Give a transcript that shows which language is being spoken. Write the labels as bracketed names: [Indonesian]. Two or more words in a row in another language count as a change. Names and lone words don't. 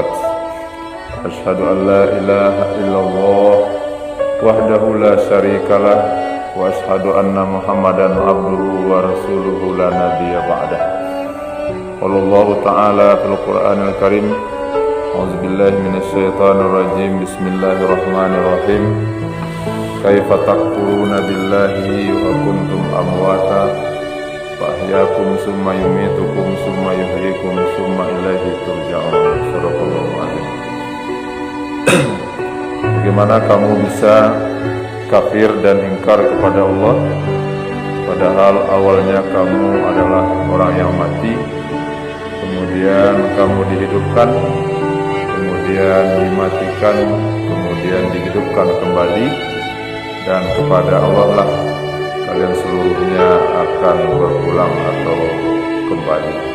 [Arabic] أشهد أن لا إله إلا الله وحده لا شريك له وأشهد أن محمدا عبده ورسوله لا نبي بعده. والله تعالى في القرآن الكريم. أعوذ بالله من الشيطان الرجيم. بسم الله الرحمن الرحيم. كيف تكفرون بالله وكنتم أمواتا فأحياكم ثم يميتكم ثم يحييكم ثم إليه ترجعون. صدق الله العظيم. [Indonesian] Bagaimana kamu bisa kafir dan ingkar kepada Allah padahal awalnya kamu adalah orang yang mati, kemudian kamu dihidupkan, kemudian dimatikan, kemudian dihidupkan kembali, dan kepada Allah lah kalian seluruhnya akan berpulang atau kembali.